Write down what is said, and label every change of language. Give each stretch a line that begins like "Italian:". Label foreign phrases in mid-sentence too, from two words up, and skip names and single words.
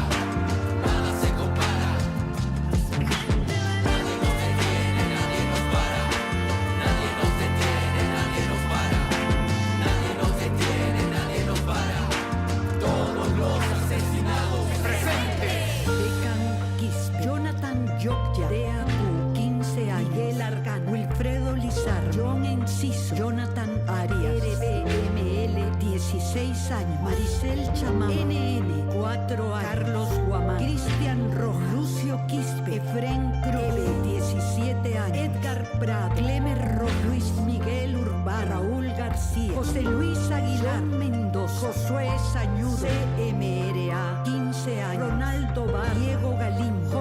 Spanish: Nada se compara. Nadie nos detiene, nadie nos para. Nadie nos detiene, nadie nos para. Nadie nos detiene, nadie nos para. Todos los asesinados presentes. Decan Quispe, Jonathan Yokya, Deapu, 15 años, Miguel Argano, Wilfredo Lizar, John Enciso, Jonathan Arias, RBML, 16 años, Maricel Chamán, NN, 4 años, Carlos Guamán, Cristian Rojas, Lucio Quispe, Efren Cruz, 17 años, Edgar Prat, Clemer Rojas, Luis Miguel Urbán, Raúl García, José Luis Aguilar, Mendoza, Josué Sañudo, CMRA, 15 años, Ronaldo Bar, Diego Galín,